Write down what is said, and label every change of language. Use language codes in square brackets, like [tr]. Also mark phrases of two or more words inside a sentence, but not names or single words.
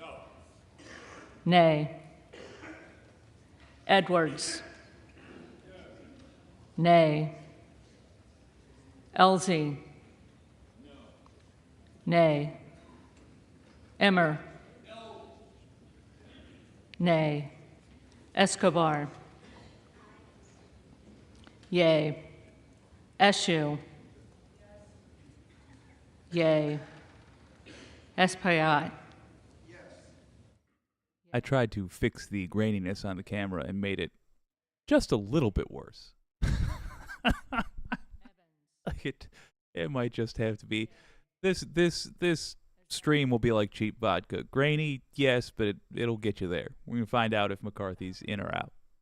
[en] Nay. Edwards. Nay. Elsie. No. Nay. Emmer. No. Nay. Escobar. Yay. Eshoo. Yay. Espaillat. I tried to fix the graininess on the camera and made it just a little bit worse. It might just have to be. This stream will be like cheap vodka. Grainy, yes, but it'll get you there. We're gonna find out if McCarthy's in or out.